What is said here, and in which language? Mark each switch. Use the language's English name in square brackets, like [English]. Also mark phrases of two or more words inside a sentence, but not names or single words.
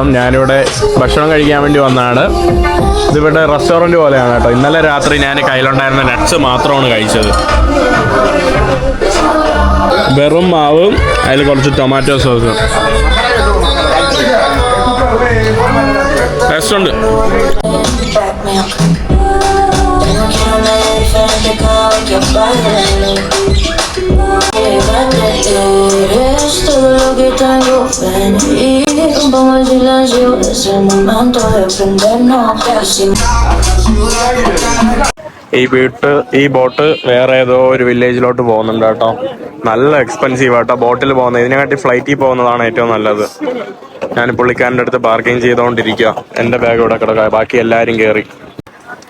[Malayalam] ഞാനിവിടെ ഭക്ഷണം കഴിക്കാൻ വേണ്ടി വന്നതാണ്. ഇതിവിടെ റെസ്റ്റോറൻറ്റ് പോലെയാണ് കേട്ടോ. ഇന്നലെ രാത്രി ഞാൻ കയ്യിലുണ്ടായിരുന്ന നട്ട്സ് മാത്രമാണ് കഴിച്ചത്. വെറും മാവും അതിൽ കുറച്ച് ടൊമാറ്റോ സോസും. റെസ്റ്റോറൻറ്റ് [Spanish] todo lo que tengo, ven y rompamos el silencio. Es el momento de prendernos. [Malayalam] ഈ ബോട്ട് വേറെ ഏതോ ഒരു വില്ലേജിലോട്ട് പോകുന്നുണ്ട് കേട്ടോ. നല്ല എക്സ്പെൻസീവ് ആട്ടോ ബോട്ടിൽ പോകുന്നത്. ഇതിനെക്കാട്ടി ഫ്ലൈറ്റിൽ പോകുന്നതാണ് ഏറ്റവും നല്ലത്. ഞാൻ പുള്ളിക്കാരൻ്റെ അടുത്ത് ബാർഗെയിൻ ചെയ്തുകൊണ്ടിരിക്കുക. എൻ്റെ ബാഗ് ഇവിടെ കിടക്കുക, ബാക്കി എല്ലാവരും കയറി.